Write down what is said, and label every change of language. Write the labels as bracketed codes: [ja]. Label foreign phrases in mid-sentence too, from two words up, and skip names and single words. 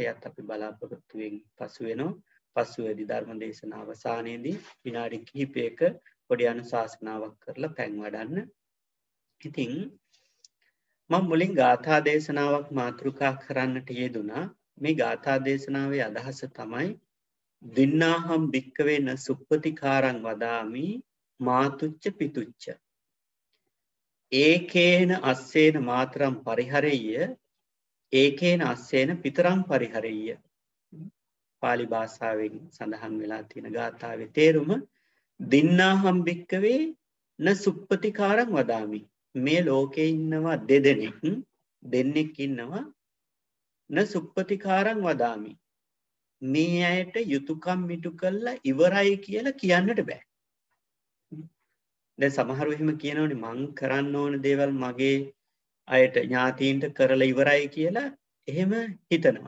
[si] එයත් අපි බලාපොරොත්තු වෙමින් පසු වෙනවා. පසුවේදී ධර්ම දේශනාව අවසානයේදී විනාඩි කිහිපයක පොඩි අනුශාසනාවක් කරලා පැන් වඩන්න. ඉතින් මම මුලින් ගාථා දේශනාවක් මාතෘකා කරන්නට යෙදුණා. මේ ගාථා දේශනාවේ අදහස තමයි [pi] දින්නාහම් භික්කවේ න සුප්පතිකාරං වදාමි මාතුච්ච පිතුච්ච ඒකේන අස්සේන මාතරම් පරිහරෙය්‍ය ඒකේන අස්සේන පිතරම් පරිහරෙය්‍ය. [si] පාලි භාෂාවෙන් සඳහන් වෙලා තියෙන ගාථාවේ තේරුම [pi] දින්නාහම් භික්කවේ න සුප්පතිකාරං වදාමි. [si] මේ ලෝකේ ඉන්නවා දෙන්නෙක් ඉන්නවා [pi] න සුප්පතිකාරං වදාමි. [si] මේ අයට යුතුයකම් මිටු කළා ඉවරයි කියලා කියන්නට බෑ. දැන් සමහරව එහෙම කියනවනේ මං කරන්න ඕන දේවල් මගේ අයට ඥාතීන්ට කරලා ඉවරයි කියලා එහෙම හිතනවා.